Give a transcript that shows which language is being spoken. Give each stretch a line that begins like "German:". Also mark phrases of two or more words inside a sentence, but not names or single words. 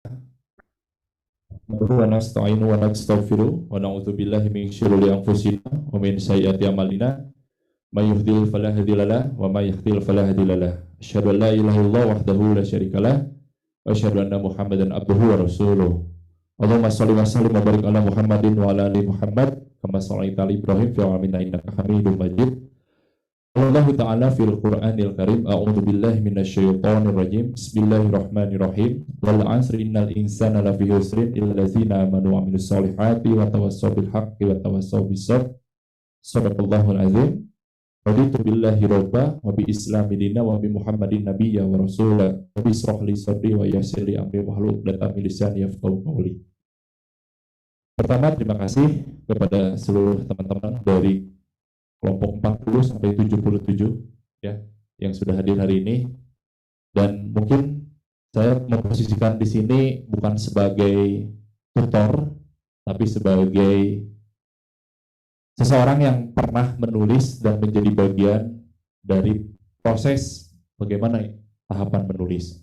Arabic: ونستعينه ونستغفره ونعوذ بالله من شرور أنفسنا ومن سيئات أعمالنا من يهده الله فلا هادي له ومن يضلل فلا هادي له. أشهد أن لا إله إلا الله وحده لا شريك له وأشهد أن محمدا عبده ورسوله. اللهم صل وسلم وبارك على محمد وعلى آل محمد كما صليت على إبراهيم في العالمين إنك حميد مجيد. الله تعالى في القرآن الكريم أعوذ بالله من الشيطان الرجيم. بسم الله الرحمن الرحيم والعصر إن الإنسان لفي خسر إلا الذين آمنوا وعملوا الصالحات وتواصوا بالحق وتواصوا بالصبر. صدق الله العظيم رضيت بالله ربا وبالإسلام دينا وبمحمد نبيا ورسولا واشرح لي صدري ويسر لي أمري واحلل عقدة من لساني يفقهوا قولي.
Indonesian: Pertama, terima kasih kepada seluruh teman-teman dari kelompok 40 sampai 77 ya yang sudah hadir hari ini, dan mungkin saya memposisikan di sini bukan sebagai tutor tapi sebagai seseorang yang pernah menulis dan menjadi bagian dari proses bagaimana tahapan menulis.